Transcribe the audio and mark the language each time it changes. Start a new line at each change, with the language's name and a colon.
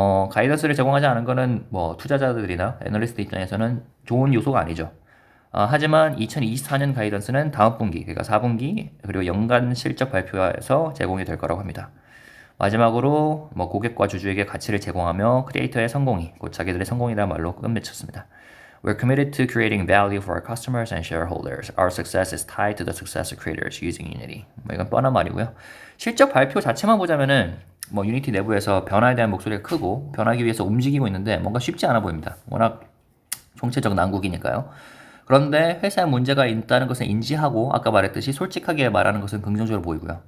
Korean: 가이던스를 제공하지 않은 거는 뭐 투자자들이나 애널리스트 입장에서는 좋은 요소가 아니죠. 하지만 2024년 가이던스는 다음 분기, 그러니까 4분기 그리고 연간 실적 발표에서 제공이 될 거라고 합니다. 마지막으로 뭐 고객과 주주에게 가치를 제공하며 크리에이터의 성공이 곧 자기들의 성공이라는 말로 끝맺혔습니다.
English: We're committed to creating value for our customers and shareholders. Our success is tied to the success of creators using Unity.
Korean: 뭐 이건 뻔한 말이고요. 실적 발표 자체만 보자면은 뭐 유니티 내부에서 변화에 대한 목소리가 크고 변하기 위해서 움직이고 있는데 뭔가 쉽지 않아 보입니다. 워낙 총체적 난국이니까요. 그런데 회사에 문제가 있다는 것을 인지하고 아까 말했듯이 솔직하게 말하는 것은 긍정적으로 보이고요.